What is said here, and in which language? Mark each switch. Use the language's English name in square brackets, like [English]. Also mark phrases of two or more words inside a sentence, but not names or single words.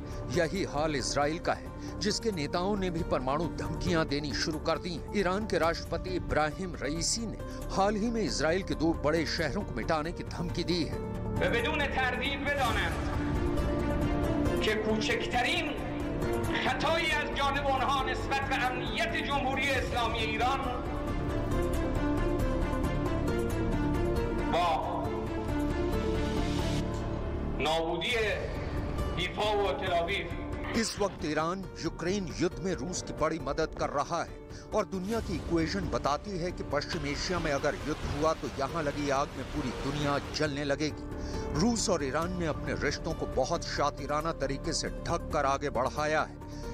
[Hindi] यही हाल इजराइल का है, जिसके नेताओं ने भी परमाणु धमकियां देनी शुरू कर दी। ईरान के राष्ट्रपति इब्राहिम रईसी ने हाल ही में इजराइल के 2 बड़े शहरों को मिटाने की धमकी दी है। [Persian] खताई از جانب آنها نسبت به امنیت جمهوری اسلامی ایران با نابودی حیفا و تل آویو। [Hindi] इस वक्त ईरान यूक्रेन युद्ध में रूस की बड़ी मदद कर रहा है और दुनिया की इक्वेशन बताती है कि पश्चिम एशिया में अगर युद्ध हुआ तो यहाँ लगी आग में पूरी दुनिया जलने लगेगी। रूस और ईरान ने अपने रिश्तों को बहुत शातिराना तरीके से ढक कर आगे बढ़ाया है।